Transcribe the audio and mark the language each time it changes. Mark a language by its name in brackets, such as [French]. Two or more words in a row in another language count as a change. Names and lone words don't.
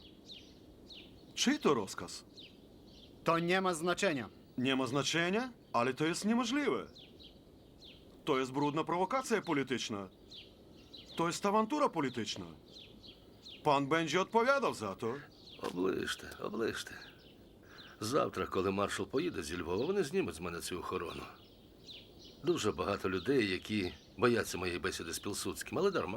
[Polish] Czyj to rozkaz? To nie ma znaczenia. Nie ma znaczenia, ale to jest niemożliwe. To jest brudna prowokacja polityczna. To jest awantura polityczna. Pan będzie odpowiadał za to. [Ukrainian] Оближте, оближте. Завтра, коли маршал поїде зі Львова, вони знімуть з мене цю охорону. Дуже багато людей, які бояться моєї бесіди з Пілсудським, але дарма.